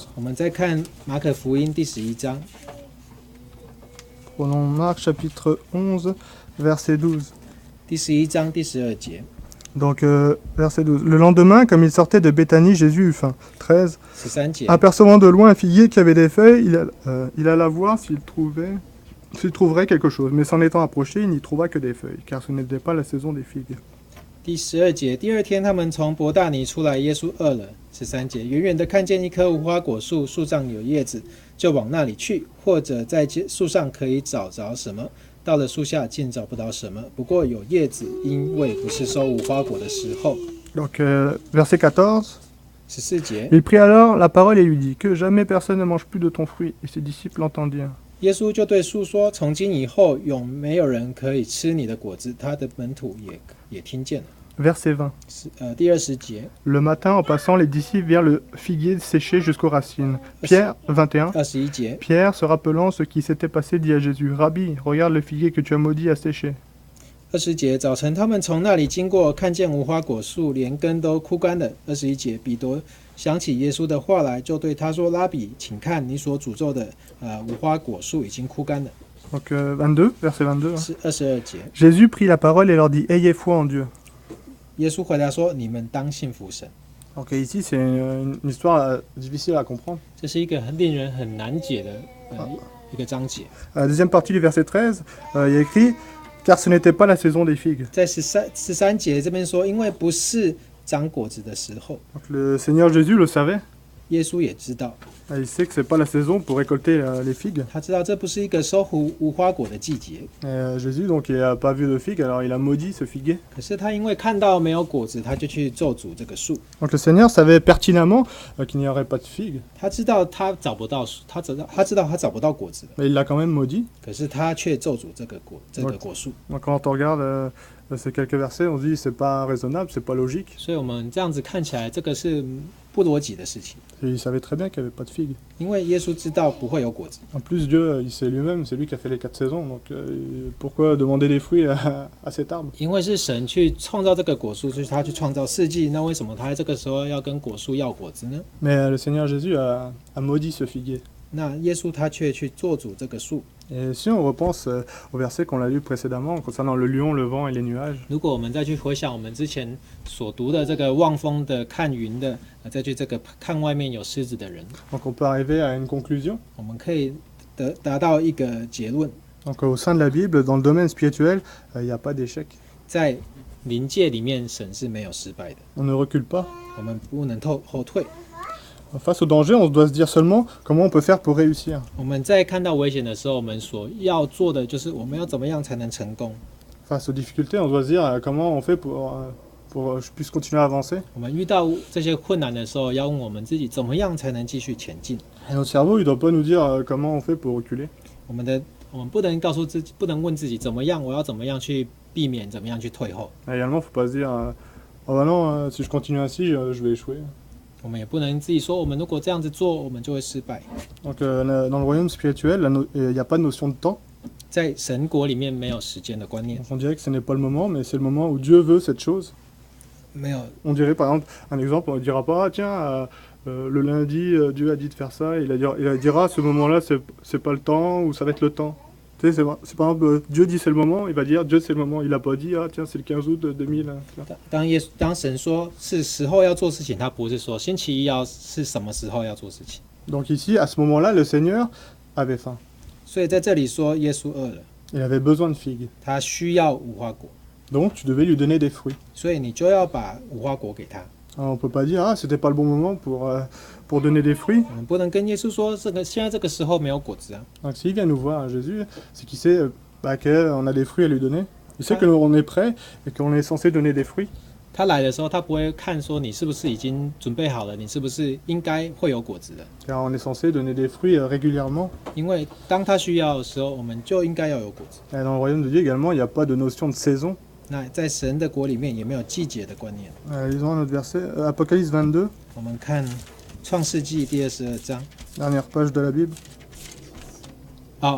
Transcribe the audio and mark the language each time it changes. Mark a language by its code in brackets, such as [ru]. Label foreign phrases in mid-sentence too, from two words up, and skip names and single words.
[zh] 我们再看马可福音第11章。 [fr] Prenons Marc chapitre 11, verset 12. [zh] 第11章第12节。 [fr] Donc, verset 12. Le lendemain, comme il sortait de Béthanie, Jésus eut faim. 13. [zh] 13节。 [fr] Apercevant de loin un figuier qui avait des feuilles, il alla voir s'il trouverait quelque chose. Mais s'en étant approché, il n'y trouva que des feuilles, car ce n'était pas la saison des figues. [zh] 第12节，第二天他们从伯大尼出来，耶稣饿了。13节，远远的看见一棵无花果树，树上有叶子，就往那里去，或者在树上可以找着什么。到了树下，竟找不到什么，不过有叶子，因为不是收无花果的时候。 [fr] Donc, verset 14. [zh] 14节， [fr] Il prit alors la parole et lui dit que jamais personne ne mange plus de ton fruit. Et ses disciples l'entendirent. [zh] 耶稣就对树说：“从今以后，永没有人可以吃你的果子。” 他的门徒也听见了。 [fr] Verset 20. [zh] 第20节， [fr] Le matin, en passant, les disciples virent le figuier séché jusqu'aux racines. Pierre, 21. [zh] 21节， [fr] Pierre, se rappelant ce qui s'était passé, dit à Jésus, Rabbi, regarde le figuier que tu as maudit a séché. [zh] 20 节，早晨他们从那里经过，看见无花果树连根都枯干了。21节，彼得想起耶稣的话来，就对他说：“拉比，请看，你所诅咒的无花果树已经枯干了。” [fr] Donc 22, verset 22. [zh] 是22节， [fr] Jésus prit la parole et leur dit, Ayez foi en Dieu. [zh] 耶稣回答说：“你们当信服神。” [fr] Donc ici, c'est une histoire difficile à comprendre. [zh] 这是一个令人很难解的一个章节。 [fr] Deuxième partie du verset 13, il y a écrit, car ce n'était pas la saison des figues. [zh] 在13节这边说，因为不是长果子的时候， [fr] Donc le Seigneur Jésus le savait. [zh] 耶稣也知道， [fr] Il sait que c'est pas la saison pour récolter les figues. [zh] 他知道这不是一个收无花果的季节。 [fr] Jésus, donc, il n'a pas vu de figues, alors il a maudit ce figuier. [zh] 可是他因为看到没有果子，他就去咒诅这个树。 [fr] Donc le Seigneur savait pertinemment qu'il n'y aurait pas de figues. [zh] 他知道他找不到，他知道他找不到果子， [fr] Mais il l'a quand même maudit. [zh] 可是他却咒诅这个果树。 [fr] Donc quand on regarde ces quelques versets, on se dit c'est pas raisonnable, c'est pas logique. [zh] 所以我们这样子看起来，这个是不逻辑的事情， [fr] Et il savait très bien qu'il n'y avait pas de figues. [zh] 因为耶稣知道不会有果子。 [fr] En plus, Dieu, il sait lui-même, c'est lui qui a fait les 4 saisons, donc pourquoi demander des fruits à cet arbre? [zh] 因为是神去创造这个果树，就是他去创造四季，那为什么他在这个时候要跟果树要果子呢？ [fr] Mais le Seigneur Jésus a maudit ce figuier. [zh] 那耶稣他却去做主这个树。 [fr] Et si on repense au verset qu'on a lu précédemment concernant le lion, le vent et les nuages, [zh] 如果我们再去回想我们之前所读的这个望风的、看云的，再去这个看外面有狮子的人， [fr] donc on peut arriver à une conclusion. [zh] 我们可以达到一个结论： [fr] Donc au sein de la Bible, dans le domaine spirituel, il n'y a pas d'échec. [zh] 在灵界里面，神是没有失败的， [fr] On ne recule pas. [zh] 我们不能后退。 [fr] Face au danger, on doit se dire seulement comment on peut faire pour réussir. [zh] 我们在看到危险的时候，我们所要做的就是我们要怎么样才能成功。 [fr] Face aux difficultés, on doit se dire comment on fait pour que je puisse continuer à avancer. [zh] 我们遇到这些困难的时候，要问我们自己怎么样才能继续前进。 [fr] Et notre cerveau, il ne doit pas nous dire comment on fait pour reculer. [zh] 我们不能告诉自己，不能问自己怎么样，我要怎么样去避免，怎么样去退后。 [fr] Et également, il ne faut pas se dire oh bah non, si je continue ainsi, je vais échouer. [zh] 我们也不能自己说，我们如果这样子做，我们就会失败。 [fr] Donc dans le royaume spirituel, il n'y a pas de notion de temps. [zh] 在神国里面没有时间的观念， [fr] On dirait que ce n'est pas le moment, mais c'est le moment où Dieu veut cette chose. [zh] 没有 [fr] On dirait par exemple, un exemple, on ne dira pas, ah, tiens, le lundi, Dieu a dit de faire ça, il dira à ce moment-là, c'est pas le temps, ou ça va être le temps. Tu sais, c'est par exemple, Dieu dit c'est le moment, il va dire Dieu c'est le moment. Il n'a pas dit, ah tiens, c'est le 15 août 2000. [zh] 当神说是时候要做事情，他不是说星期一是什么时候要做事情。 [fr] Donc ici, à ce moment-là, le Seigneur avait faim. [zh] 所以在这里说，耶稣饿了， [fr] Il avait besoin de figues. [zh] 他需要无花果， [fr] Donc tu devais lui donner des fruits. [zh] 所以你就要把无花果给他。 [fr] Alors, on ne peut pas dire, ah, c'était pas le bon moment pour donner des fruits. [zh] 我们不能跟耶稣说，现在这个时候没有果子啊。 [fr] Donc s'il vient nous voir, Jésus, c'est qu'il sait qu'on a des fruits à lui donner. Il sait qu'on est prêt et qu'on est censé donner des fruits. [zh] 他来的时候，他不会看说你是不是已经准备好了，你是不是应该会有果子的。 [fr] Car on est censé donner des fruits régulièrement. [zh] 因为当他需要的时候，我们就应该要有果子。 [fr] Et dans le royaume de Dieu également, il n'y a pas de notion de saison. [zh] 那在神的国里面也没有季节的观念。 [fr] Lisons un autre verset, Apocalypse 22, [zh] 我们看创世纪第22章 [fr] dernière page de la Bible. 哦，